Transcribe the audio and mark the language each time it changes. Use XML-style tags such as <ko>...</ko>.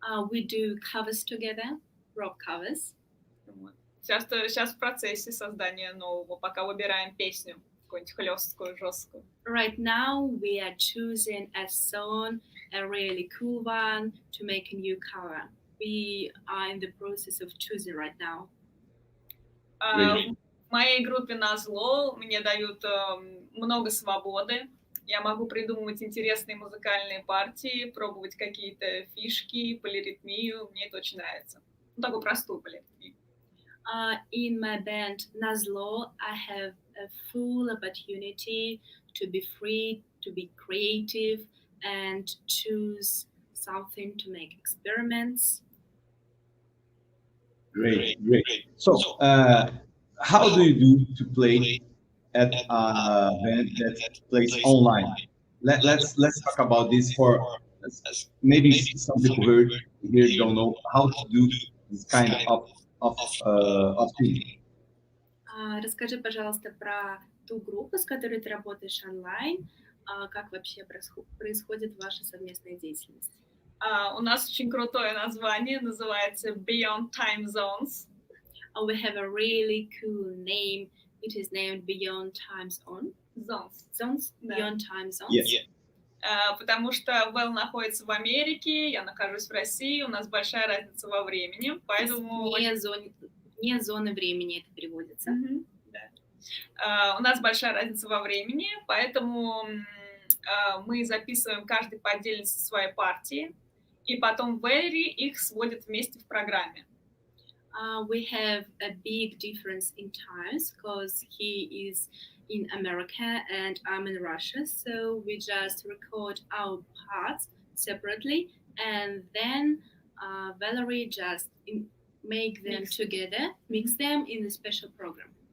<en>We do covers together, rock covers.</en> <ru>Сейчас в процессе создания нового, пока выбираем песню, какую-нибудь хлесткую, жесткую. Right now we are choosing a song, a really cool one, to make a new cover. We are in the process of choosing right now. В моей группе назло мне дают много свободы. Я могу придумывать интересные музыкальные партии, пробовать какие-то фишки, полиритмию. Мне это очень нравится. Ну, такую простую полиритмию.</ru> <en>In my band Nazlo, I have a full opportunity to be free, to be creative, and choose something to make experiments. Great. So, how do you do to play at a band that plays online? Let's talk about this for maybe some people here don't know how to do this kind of thing.</en> <ru>Расскажи, пожалуйста, про ту группу, с которой ты работаешь онлайн, как вообще происходит ваша совместная деятельность? У нас очень крутое название, называется Beyond Time Zones.</ru> <en>We have a really cool name. It is named Beyond Time Zones.</en> <ru>Да.</ru> <en>Beyond Time Zones. Yes.</en> <ru>Потому что Вэл находится в Америке, я нахожусь в России, у нас большая разница во времени, поэтому... Вне зоны времени это переводится. Да. У нас большая разница во времени, поэтому мы записываем каждый по отдельности своей партии, и потом Вэлери их сводит вместе в программе.</ru> <en>We have a big difference in times because he is in America and I'm in Russia, so we just record our parts separately and then Valerie just make them together, mix them in a special program.</en>